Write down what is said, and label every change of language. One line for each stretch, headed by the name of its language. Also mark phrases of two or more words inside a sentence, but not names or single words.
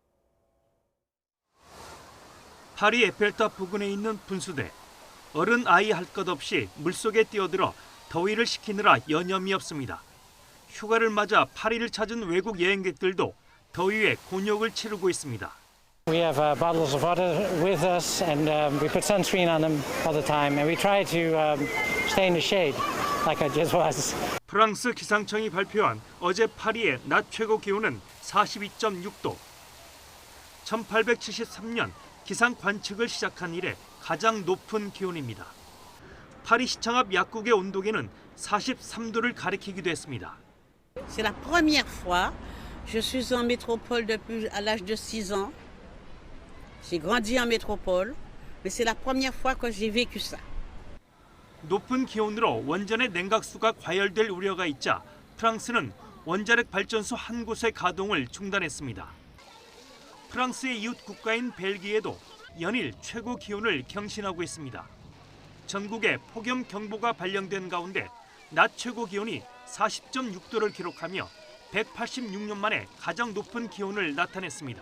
Korean: 파리 에펠탑 부근에 있는 분수대. 어른 아이 할 것 없이 물속에 뛰어들어 더위를 식히느라 여념이 없습니다. 휴가를 맞아 파리를 찾은 외국 여행객들도 더위에 곤욕을 치르고 있습니다.
English: We have bottles of water with us, and we put sunscreen on them all the time, and we try to stay in the shade, like I just was.
Korean: 프랑스 기상청이 발표한 어제 파리의 낮 최고 기온은 42.6도. 1873년 기상 관측을 시작한 이래 가장 높은 기온입니다. 파리 시청 앞 약국의 온도계는 43도를 가리키기도 했습니다.
French: C'est la première fois. Je suis en métropole depuis à l'âge de 6 ans. J'ai grandi en métropole, mais c'est la première fois que j'ai vécu ça.
Korean: 높은 기온으로 원전의 냉각수가 과열될 우려가 있자 프랑스는 원자력 발전소 한 곳의 가동을 중단했습니다. 프랑스의 이웃 국가인 벨기에도 연일 최고 기온을 경신하고 있습니다. 전국에 폭염 경보가 발령된 가운데 낮 최고 기온이 40.6도를 기록하며 186년 만에 가장 높은 기온을 나타냈습니다.